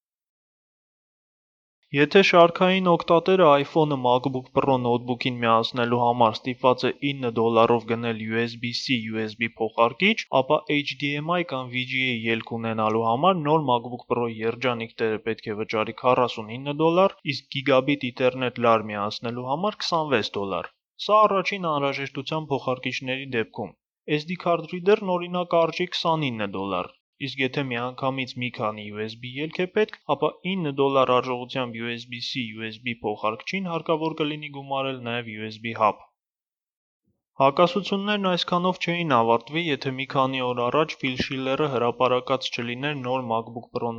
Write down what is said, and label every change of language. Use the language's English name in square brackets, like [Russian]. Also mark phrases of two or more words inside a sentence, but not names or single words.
[Armenian] Եթե շարքային օգտատերը iPhone-ը MacBook Pro նոթբուքին միացնելու համար ստիպված է $9 գնել USB-C USB փոխարկիչ, ապա HDMI կամ VGA ելք ունենալու համար նոր MacBook Pro երջանիկ տերը պետք է վճարի $49, իսկ Gigabit Ethernet LAR միացնելու համար $26։ Սա առաջին անհրաժեշտության փոխարկիչների դեպքում։ [English] SD card reader- [Armenian] ն օրինակ արժի $29, իսկ եթե միանգամից մի քանի USB ելք է պետք, ապա $9 արժողությամբ USB-C USB փոխարկչին հարկավոր կլինի գումարել նաև [English] USB hub։ [Armenian] Հակասություններն այսքանով չէին ավարտվի, եթե մի քանի օր առաջ Phil Schiller-ը հրապարակած չլիներ նոր MacBook Pro